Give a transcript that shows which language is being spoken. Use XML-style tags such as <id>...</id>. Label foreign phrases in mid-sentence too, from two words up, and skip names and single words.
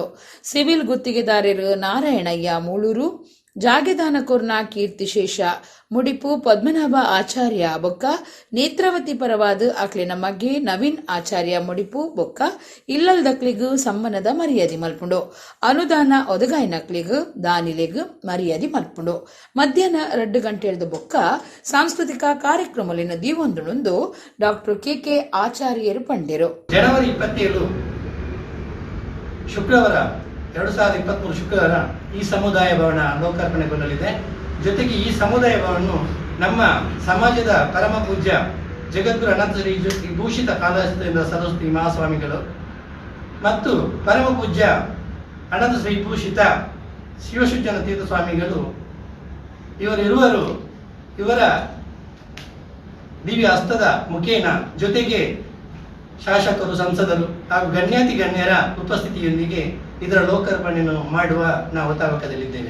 <tcy>ಸಿವಿಲ್ ಗುತ್ತಿಗೆದಾರರು ನಾರಾಯಣಯ್ಯ ಮೂಳೂರು, ಜಾಗೆದಾನಕೋರ್ನ ಕೀರ್ತಿಶೇಷ ಮುಡಿಪು ಪದ್ಮನಾಭ ಆಚಾರ್ಯ ಬೊಕ್ಕ ನೇತ್ರಾವತಿ ಪರವಾದ ಆಕ್ಲಿನ ಮಗೆ ನವೀನ್ ಆಚಾರ್ಯ ಮುಡಿಪು ಬೊಕ್ಕ ಇಲ್ಲಲ್ದಕ್ಲಿಗೂ ಸಮ್ಮನದ ಮರ್ಯಾದೆ ಮಲ್ಪುಂಡು. ಅನುದಾನ ಒದಗಾಯಿನಕ್ಲಿಗೂ ದಾನಿಲೆಗೂ ಮರ್ಯಾದೆ ಮಲ್ಪುಂಡು. ಮಧ್ಯಾಹ್ನ 2 ಗಂಟೆಯದು ಬೊಕ್ಕ ಸಾಂಸ್ಕೃತಿಕ ಕಾರ್ಯಕ್ರಮಲಿನ ದೀವೊಂದು ಡಾಕ್ಟರ್ ಕೆ ಆಚಾರ್ಯರು ಪಂಡೆರು.</tcy> <kn>ಜನವರಿ 27 ಶುಕ್ರವಾರ 2023 ಶುಕ್ರವಾರ ಈ ಸಮುದಾಯ ಭವನ ಲೋಕಾರ್ಪಣೆಗೊಳ್ಳಲಿದೆ. ಜೊತೆಗೆ ಈ ಸಮುದಾಯ ಭವನ ನಮ್ಮ ಸಮಾಜದ ಪರಮ ಪೂಜ್ಯ ಜಗದ್ಗುರು ಅನಂತ ಶ್ರೀ ಭೂಷಿತ ಕಾಳಹಸ್ತೇಂದ್ರ ಸರಸ್ವತಿ ಮಹಾಸ್ವಾಮಿಗಳು ಮತ್ತು ಪರಮ ಪೂಜ್ಯ ಅನಂತ ಶ್ರೀ ಭೂಷಿತ ಶಿವಸುಜ್ಞಾನ ತೀರ್ಥ ಸ್ವಾಮಿಗಳು ಇವರ ದಿವ್ಯ ಹಸ್ತದ ಮುಖೇನ ಜೊತೆಗೆ ಶಾಸಕರು, ಸಂಸದರು ಹಾಗೂ ಗಣ್ಯಾತಿ ಗಣ್ಯರ ಉಪಸ್ಥಿತಿಯೊಂದಿಗೆ ಇದರ ಲೋಕಾರ್ಪಣೆಯನ್ನು ಮಾಡುವ ನಾವು ತಾವಕದಲ್ಲಿದ್ದೇವೆ.</kn>